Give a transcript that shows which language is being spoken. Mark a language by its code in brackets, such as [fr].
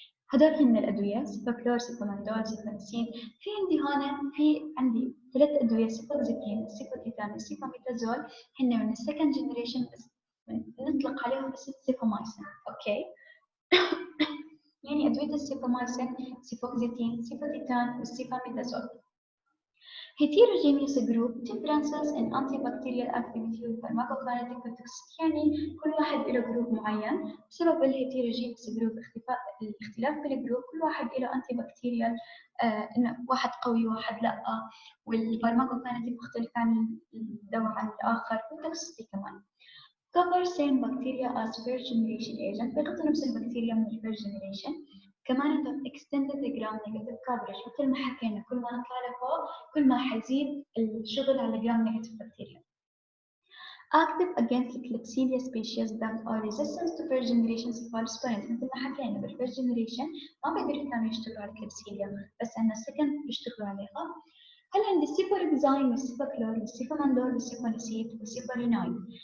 [ar] هدول هن الأدوية سيفاكلور، سيفامندول، سيفاميسين. في عندي 3 أدوية سيفوكزيتين، السيفوتيتان، والسيفاميتازول، هن من السكند جنريشن بس نطلق عليهم اسم سيفامايسين، أوكي؟ يعني أدوية السيفامايسين، سيفوكزيتين، سيفوتيتان، والسيفاميتازول. [en] heterogeneous group differences in antibacterial activity [ar] والpharmacokinetic toxicity، يعني كل واحد له جروب معين بسبب الهيتيروجينيوس جروب الاختلاف بالجروب، كل واحد له انتي بكتيريال انه واحد قوي وواحد لا، والفارماكوكاينيتيك مختلف عن الدواء عن الاخر، والتوكسيسيتي كمان. [en] cover same bacteria as first generation agent، [ar] بيغطوا نفس البكتيريا من [en] first generation. [ar] كمان عندهم [en] extended gram negative coverage، [ar] مثل ما حكينا كل ما نطلع لفوق كل ما حيزيد الشغل على gram negative bacteria. [en] active against Klebsiella species that are resistant to first generation cephalosporins. [ar] مثل ما حكينا بالfirst generation ما بيقدروا كانوا يشتغلوا على Klebsiella، بس عندنا second بيشتغلوا عليها. هل عندي السيفوركزاين والسيفاكلور والسيفامندول والسيفونيسيد والسيفورينايد.